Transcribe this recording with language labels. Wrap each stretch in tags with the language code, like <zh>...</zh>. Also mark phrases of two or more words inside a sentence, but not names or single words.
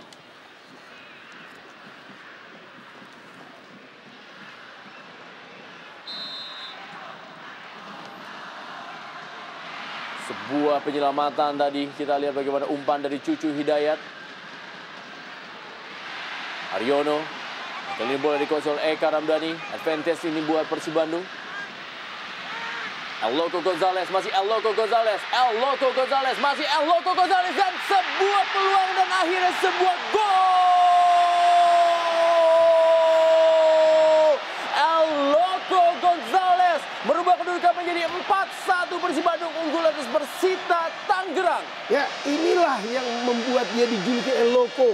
<id>Sebuah penyelamatan tadi, kita lihat bagaimana umpan dari Cucu Hidayat. Haryono, kali ini bola dikuasai oleh Eka Ramdhani. Advantage ini buat Persib Bandung. El Loco Gonzalez, masih El Loco Gonzalez. El Loco Gonzalez, masih El Loco Gonzalez. Dan sebuah peluang dan akhirnya sebuah gol. El Loco Gonzalez merubah kedudukan menjadi 4-1. Persib Bandung unggul atas Persita Tangerang. Ya inilah yang membuat dia dijuluki El Loco.</id>